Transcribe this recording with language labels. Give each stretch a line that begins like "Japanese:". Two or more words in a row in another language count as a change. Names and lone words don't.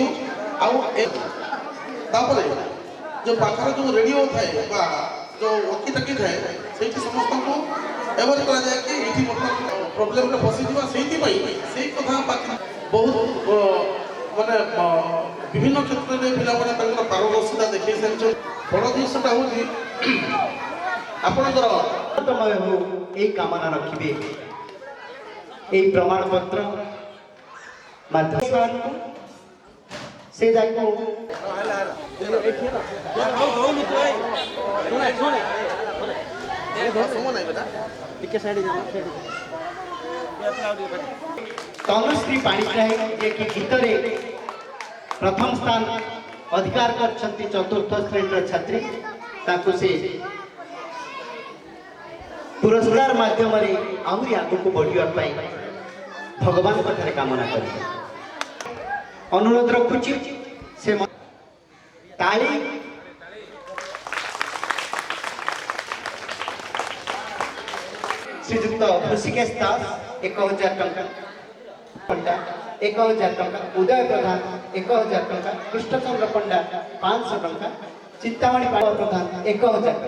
Odia: ଆଉ ତାପରେ ଯେଉଁ ପାଖରେ ଯେଉଁ ରେଡ଼ିଓ ଥାଏ ବା ଯେଉଁ ୱାକି ଟାକି ଥାଏ ସେଇଠି ସମସ୍ତଙ୍କୁ ଏଭରି କରାଯାଏ କି ଏଇଠି ବର୍ତ୍ତମାନ ପ୍ରୋବ୍ଲେମରେ ଫସିଯିବା, ସେଇଥିପାଇଁ ସେଇ କଥା ପାଖରେ ବହୁତ ମାନେ ବିଭିନ୍ନ କ୍ଷେତ୍ରରେ ପିଲାମାନେ ତାଙ୍କର ପାରଦର୍ଶିତା ଦେଖାଇ ସାରିଛନ୍ତି। ବଡ଼ ଜିନିଷଟା ହେଉଛି ଆପଣଙ୍କର ଏଇ କାମନା ରଖିବେ ଏଇ ପ୍ରମାଣପତ୍ର ମାଧ୍ୟମେ ସେ ଯାଇବ তনুশ্রী পাଣିଗ୍ରାହୀ ଯେ କି ଗୀତରେ ପ୍ରଥମ ସ୍ଥାନ ଅଧିକାର କରିଛନ୍ତି ଚତୁର୍ଥ ଶ୍ରେଣୀର ଛାତ୍ରୀ, ତାଙ୍କୁ ସେ ପୁରସ୍କାର ମାଧ୍ୟମରେ ଆହୁରି ଆଗକୁ ବଢ଼ିବା ପାଇଁ ଭଗବାନଙ୍କ ଠାରେ କାମନା କରିବେ। ଅନୁରୋଧ ରଖୁଛି ସେ ତାଳି ଶ୍ରୀଯୁକ୍ତ ଋଷିକେଶ ଦାସ 1000 ଟଙ୍କା, ପଣ୍ଡା 1000 ଟଙ୍କା, ଉଦୟ ପ୍ରଧାନ 1000 ଟଙ୍କା, କୃଷ୍ଣଚନ୍ଦ୍ର ପଣ୍ଡା 500 ଟଙ୍କା, ଚିନ୍ତାମଣି ପ୍ରଧାନ 1000 ଟଙ୍କା।